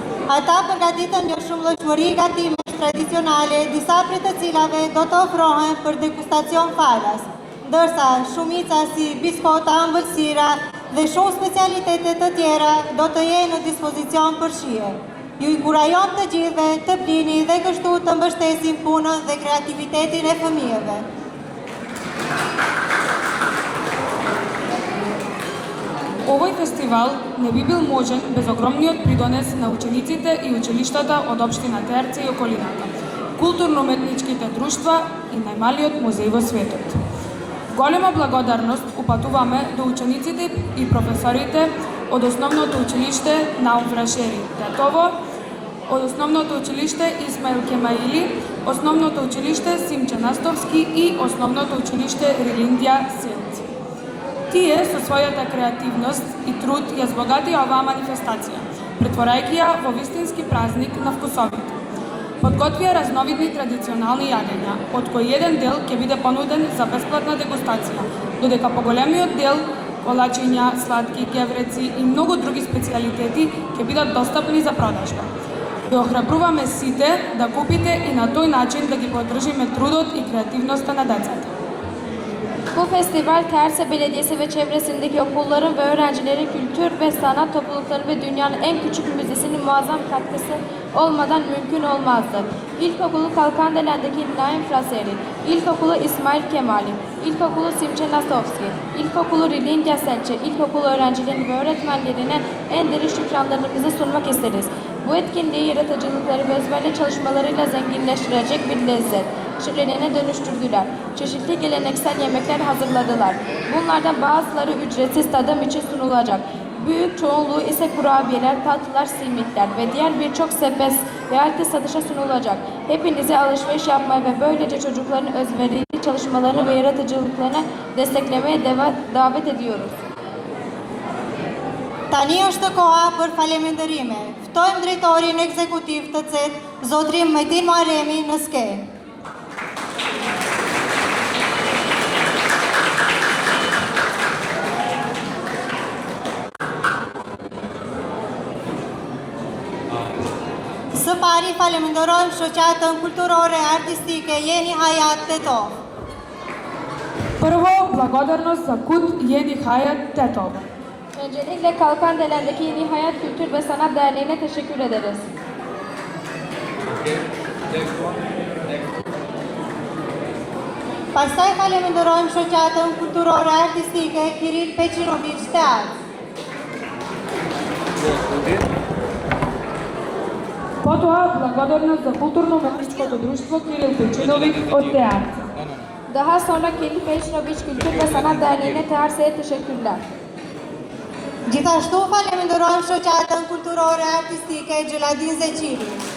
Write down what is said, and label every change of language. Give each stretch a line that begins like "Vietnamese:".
Albanian: Ata përgatitën një shumëllojshmëri gatimesh tradicionale, disa prej të cilave do të ofrohen për degustacion falas, ndërsa shumica si biskota, ëmbëlsira dhe shumë specialitete të tjera do të jenë në dispozicion për shije. Ju inkurajojm të gjithëve të blini dhe kështu të mbështesim punën dhe kreativitetin e fëmijëve.
Macedonian: Овој фестивал не би бил можен без огромниот придонес на учениците и училиштата од општина Терце и околината, културно-уметничките друштва и најмалиот музеј во светот. Голема благодарност упатуваме до учениците и професорите од Основното училиште Наум Фрашери Тетово, од Основното училиште Исмаил Кемаили, Основното училиште Симче Настовски и Основното училиште Рилиндја Селц. Тие со својата креативност и труд ја збогатија оваа манифестација, претворајќи ја во вистински празник на вкусовите. Подготвија разновидни традиционални јадења, од кои еден дел ќе биде понуден за бесплатна дегустација, додека поголемиот дел колачиња, сладки, гевреци и многу други специјалитети ќе бидат достапни за продажба. Ја охрабруваме сите да купите и на тој начин да ги поддржиме трудот и креативноста на децата.
Turkish: Bu festival Terse Belediyesi ve çevresindeki okulların ve öğrencilerin kültür ve sanat toplulukları ve dünyanın en küçük müzesinin muazzam katkısı olmadan mümkün olmazdı. İlkokulu Kalkandelen'deki Naim Fraseri, İlkokulu İsmail Kemali, İlkokulu Simçe Nasovski, İlkokulu Rilindya Selçe, İlkokulu öğrencilerine ve öğretmenlerine en derin şükranlarımızı sunmak isteriz. Bu etkinliği yaratıcılıkları ve özverili çalışmalarıyla zenginleştirecek bir lezzet şölene dönüştürdüler. Çeşitli geleneksel yemekler hazırladılar. Bunlardan bazıları ücretsiz tadım için sunulacak. Büyük çoğunluğu ise kurabiyeler, tatlılar, simitler ve diğer birçok sepet ve herkes satışa sunulacak. Hepinizi alışveriş yapmaya ve böylece çocukların özverili çalışmalarını ve yaratıcılıklarını desteklemeye davet ediyoruz.
Albanian: Tani është koha për faleminderime. Ftojmë drejtorin ekzekutiv të CET, Zotrin Metin Muharremi në skenë. Së pari faleminderojmë shoqatën kulturore artistike Jeni Hayat Tetov.
Macedonian: Prvo, благодарност за KUT Jeni Hayat Tetov.
Turkish: Öncelikle Kalkandelen'deki Yeni Hayat Kültür ve Sanat Derneği'ne teşekkür ederiz.
Albanian: Pastaj faleminderojmë shoqatën kulturore artistike Kiril Peqinović Teatr.
Macedonian: Потоа, благодарност за културно-уметничкото друштво Кирил Печиновиќ од театр.
Turkish: Daha sonra Kiril Peçinović Kültür ve Sanat Derneği'ne TRS'ye teşekkürler.
Albanian: Gjithashtu faleminderojmë shoqatën kulturore artistike Gjeladin Zeqiri.